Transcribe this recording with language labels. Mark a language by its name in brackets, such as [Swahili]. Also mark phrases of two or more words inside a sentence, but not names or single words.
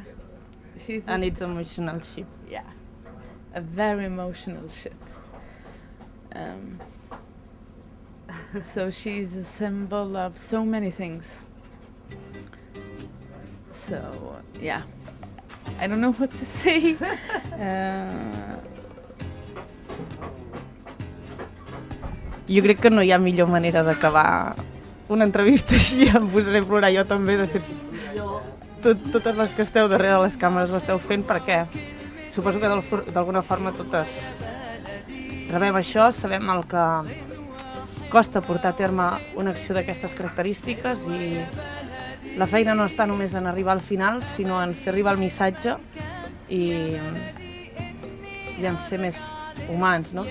[English] And it's an emotional sheep. Yeah. A very emotional ship. So she's a symbol of so many things. So, yeah. I don't know what to say. [Catalan] Jo crec que no hi ha millor manera d'acabar una entrevista així, em posaré a plorar jo també, de fet totes les que esteu darrere de les càmeres ho esteu fent perquè suposo que d'alguna forma totes rebem això, sabem el que costa portar a terme una acció d'aquestes característiques i la feina no està només en arribar al final, sinó en fer arribar el missatge i en ser més humans, no?